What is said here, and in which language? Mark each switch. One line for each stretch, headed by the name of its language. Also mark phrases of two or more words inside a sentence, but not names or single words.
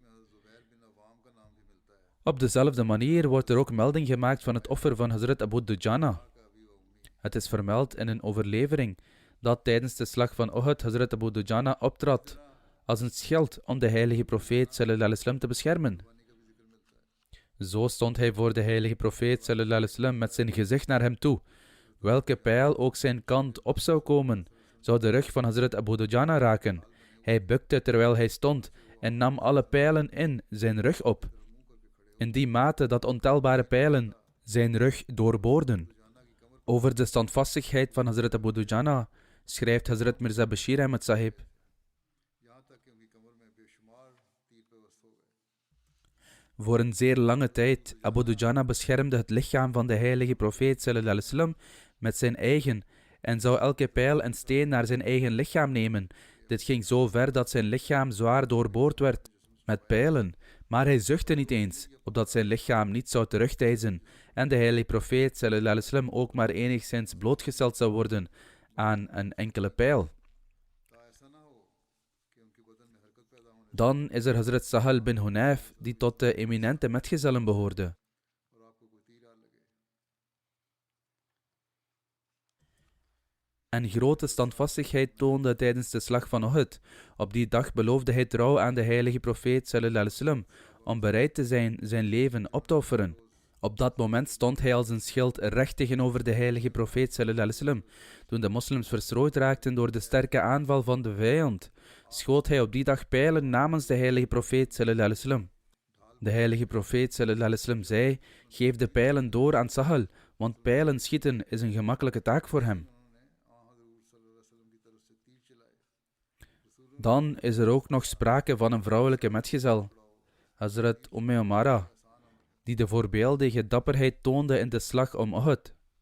Dutch: Op dezelfde manier wordt er ook melding gemaakt van het offer van Hazrat Abu Dujana. Het is vermeld in een overlevering dat tijdens de slag van Uhud Hazrat Abu Dujana optrad als een schild om de heilige profeet
Arabic: صلى الله عليه وسلم
Dutch: te beschermen. Zo stond hij voor de heilige profeet
Arabic: صلى الله عليه وسلم
Dutch: met zijn gezicht naar hem toe. Welke pijl ook zijn kant op zou komen, zou de rug van Hazrat Abu Dujana raken. Hij bukte terwijl hij stond en nam alle pijlen in zijn rug op, in die mate dat ontelbare pijlen zijn rug doorboorden. Over de standvastigheid van Hazrat Abu Dujana schrijft Hazrat Mirza Bashir Ahmad Sahib: Voor een zeer lange tijd, Abu Dujana beschermde het lichaam van de heilige profeet
Arabic: صلى الله عليه وسلم
Dutch: met zijn eigen en zou elke pijl en steen naar zijn eigen lichaam nemen. Dit ging zo ver dat zijn lichaam zwaar doorboord werd met pijlen, maar hij zuchtte niet eens, opdat zijn lichaam niet zou terugdeinzen en de heilige profeet
Arabic: صلى الله عليه وسلم
Dutch: ook maar enigszins blootgesteld zou worden aan een enkele pijl. Dan is er Hazrat Sahal bin Hunayf, die tot de eminente metgezellen behoorde. en grote standvastigheid toonde tijdens de slag van Uhud. Op die dag beloofde hij trouw aan de heilige profeet
Arabic: صلى الله عليه وسلم
Dutch: om bereid te zijn leven op te offeren. Op dat moment stond hij als een schild recht tegenover de heilige profeet
Arabic: صلى الله عليه وسلم.
Dutch: Toen de moslims verstrooid raakten door de sterke aanval van de vijand, schoot hij op die dag pijlen namens de heilige profeet
Arabic: صلى الله عليه وسلم.
Dutch: De heilige profeet
Arabic: صلى الله عليه وسلم
Dutch: zei: geef de pijlen door aan Sahal, want pijlen schieten is een gemakkelijke taak voor hem. Dan is er ook nog sprake van een vrouwelijke metgezel, Hazrat Umara, die de voorbeeldige dapperheid toonde in de slag om Uhud.